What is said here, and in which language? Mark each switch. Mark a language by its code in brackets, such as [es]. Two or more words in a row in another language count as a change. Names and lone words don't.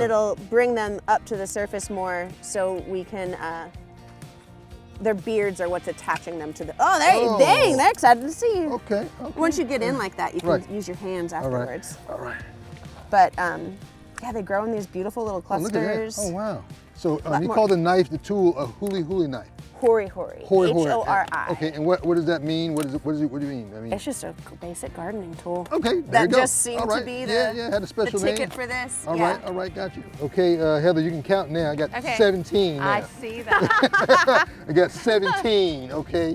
[en] it'll bring them up to the surface more so we can, their beards are what's attaching them to the, oh, there you, Oh. dang, they're excited to see you. Okay. Once you get in like that, you can Right. use your hands All right. afterwards. All right. But yeah, they grow in these beautiful little Oh, look at that. clusters. Oh, wow. So Lot you more. call the knife, the tool, a huli knife. Hori-hori, Hori-hori. H-O-R-I. Okay, and what does that mean? What do you mean? I mean, It's just a basic gardening tool. okay, there That you go. just seemed All to right. be yeah, the, had a special the ticket name. for this. All yeah. right, got you. Okay, Heather, you can count now. I got Okay. 17 now. I see that. I got 17, okay?